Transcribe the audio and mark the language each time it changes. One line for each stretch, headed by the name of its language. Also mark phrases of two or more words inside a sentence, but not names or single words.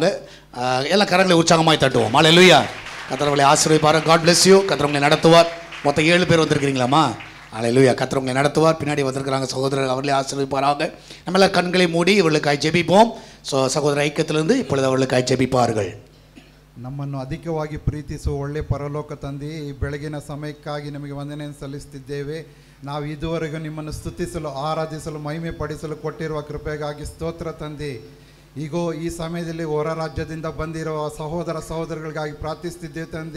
Tamil: எல்லா கரங்களை உற்சாகமாய் தட்டுவோம். அல்லேலூயா. கர்த்தர் உங்களை ஆசீர்வதிப்பாராக.
English: God bless you.
Tamil: கர்த்தர் உங்களை நடத்துவார். மொத்தம் 7 பேர் வந்திருக்கிறீங்களாம்மா? அல்லேலூயா. கர்த்தர் உங்களை நடத்துவார். பின்னாடி வந்திருக்கிறாங்க சகோதரர்கள், அவர்களே ஆசீர்வதிப்பாராக. நம்ம எல்லாம் கண்களை மூடி இவர்களுக்காய் ஜெபிப்போம். ஸோ சகோதர ஐக்கியத்திலிருந்து இப்பொழுது அவர்களுக்காய் ಜೆಬಿಪಾர்கள்.
Kannada: ನಮ್ಮನ್ನು ಅಧಿಕವಾಗಿ ಪ್ರೀತಿಸುವ ಒಳ್ಳೆ ಪರಲೋಕ ತಂದೆ, ಈ ಬೆಳಗಿನ ಸಮಯಕ್ಕಾಗಿ ನಿಮಗೆ ವಂದನೆಯನ್ನು ಸಲ್ಲಿಸುತ್ತಿದ್ದೇವೆ. ನಾವು ಇದುವರೆಗೂ ನಿಮ್ಮನ್ನು ಸ್ತುತಿಸಲು, ಆರಾಧಿಸಲು, ಮಹಿಮೆ ಪಡಿಸಲು ಕೊಟ್ಟಿರುವ ಕೃಪೆಗಾಗಿ ಸ್ತೋತ್ರ ತಂದೆ. ಈಗೋ ಈ ಸಮಯದಲ್ಲಿ ಹೊರ ರಾಜ್ಯದಿಂದ ಬಂದಿರುವ ಸಹೋದರ ಸಹೋದರಗಳಿಗಾಗಿ ಪ್ರಾರ್ಥಿಸುತ್ತಿದ್ದೇವೆ ತಂದೆ.